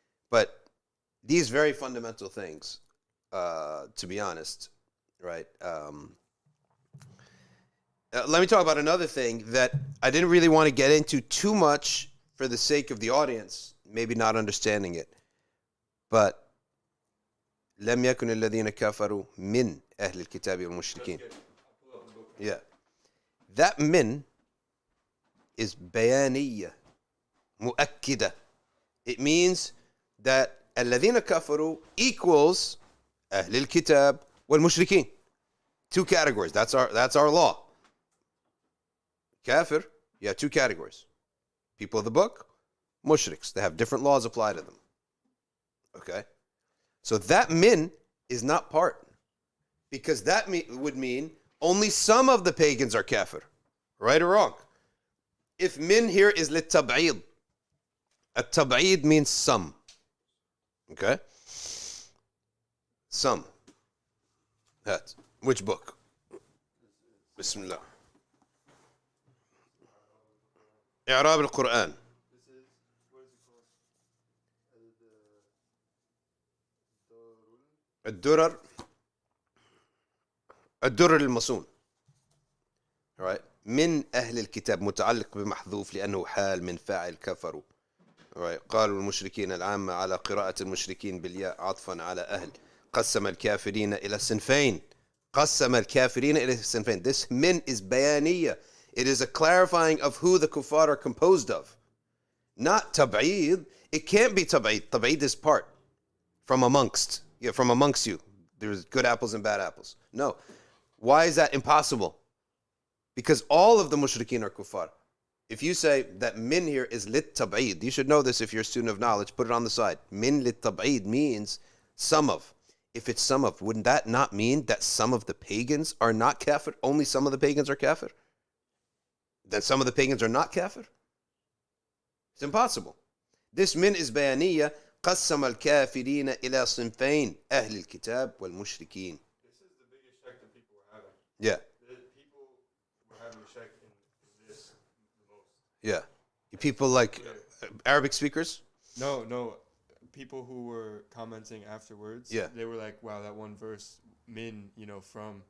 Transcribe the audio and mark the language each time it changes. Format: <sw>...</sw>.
<en>But these very fundamental things, to be honest, right? Let me talk about another thing that I didn't really want to get into too much for the sake of the audience, maybe not understanding it. But</en> <ar>لم يكن الذين كفروا من أهل الكتاب والمشركين.</ar> <en>Yeah. That min is</en> <ar>بيانية مؤكدة.</ar> <en>It means that</en> <ar>الذين كفروا</ar> <en>equals</en> <ar>أهل الكتاب والمشركين.</ar> <en>Two categories. That's our law. Kafir, you have two categories. People of the book, mushriks. They have different laws applied to them. Okay? So that min is not part. Because that would mean only some of the pagans are kafir. Right or wrong? If min here is litab'id,</en> <ar>التبعيد</ar> <en>means some. Okay? Some.</en> <ar>هات.</ar> <en>Which book?</en> <ar>بسم الله. إعراب القرآن. الدرر المصون.</ar> <en>Alright.</en> <ar>من أهل الكتاب متعلق بمحذوف لأنه حال من فاعل كفروا.</ar> <en>Alright.</en> <ar>قالوا المشركين العامة على قراءة المشركين بالياء عطفا على أهل. قسم الكافرين إلى صنفين. قسم الكافرين إلى صنفين.</ar> <en>This min is</en> <ar>بيانية.</ar> <en>It is a clarifying of who the kuffar are composed of. Not tab'id. It can't be tab'id. Tab'id is part. From amongst. Yeah, from amongst you. There's good apples and bad apples. No. Why is that impossible? Because all of the mushrikeen are kuffar. If you say that min here is lit tab'id, you should know this if you're a student of knowledge, put it on the side. Min lit tab'id means some of. If it's some of, wouldn't that not mean that some of the pagans are not kafir? Only some of the pagans are kafir? Then some of the pagans are not kafir? It's impossible. This min is bayaniyya.</en> <ar>قسم الكافرين إلى صنفين أهل الكتاب والمشركين.</ar> <en>This is the biggest check that people were having. Yeah. People were having a check in this the most. Yeah. People like Arabic speakers? No. People who were commenting afterwards, yeah, they were like, wow, that one verse, min, from,</en>